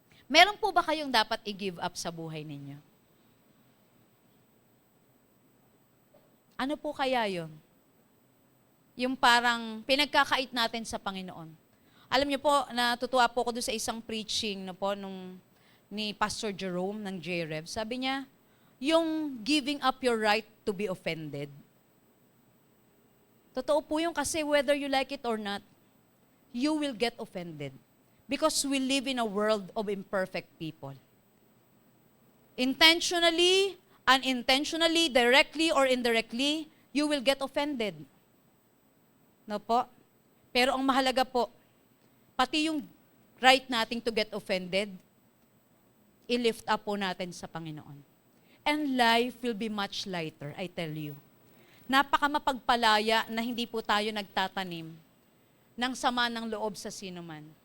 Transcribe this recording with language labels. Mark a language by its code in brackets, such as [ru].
[tl] Meron po ba kayong dapat i-give up sa buhay ninyo? Ano po kaya yon? Yung parang pinagkakait natin sa Panginoon. Alam niyo po, natutuwa po ako doon sa isang preaching ni Pastor Jerome ng JREV. Sabi niya, yung [en] giving up your right to be offended. [tl] Totoo po yun kasi [en] whether you like it or not, you will get offended. Because we live in a world of imperfect people. Intentionally, unintentionally, directly or indirectly, you will get offended. [tl] No po? Pero ang mahalaga po, pati yung right nating [en] to get offended, [tl] i-lift up po natin sa Panginoon. [en] And life will be much lighter, I tell you. [tl] Napaka mapagpalaya na hindi po tayo nagtatanim ng sama ng loob sa sinuman.